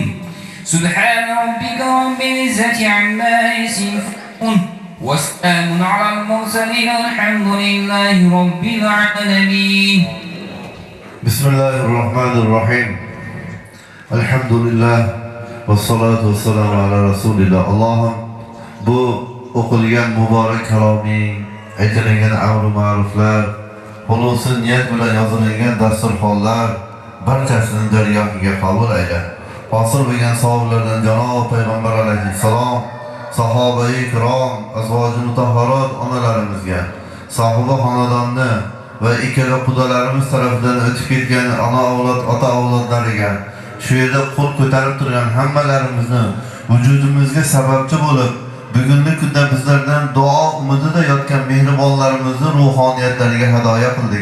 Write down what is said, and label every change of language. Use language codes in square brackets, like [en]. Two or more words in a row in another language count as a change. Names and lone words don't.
[ar] سبحان ربك رب العزة عما يصفون وسلام على المرسلين والحمد لله رب العالمين. بسم الله الرحمن الرحيم. الحمد لله والصلاة والسلام على رسول الله. [uz] Allah'ım bu o'qilgan muborak kaloming, aytilgan amr ma'ruflar, xulusi niyat bilan yozilgan dasturxonlar barchasini dargohiga qabul ayla. Hosil bo'lgan savoblardan janob payg'ambar alayhissalom, sahobai ikrom, azvoji mutahharat onalarimizga, sohiba xonadonni va ikkala qudalarimiz tarafidan o'tib ketgan ona avlod, ota avlodlariga, shu yerda qo'l ko'tarib turgan hammalarimizni vujudimizga sababchi bo'lib, bugungi kunda bizlardan duo umidida yotgan mehribonlarimizni ruhoniyatlariga hadoya qildik.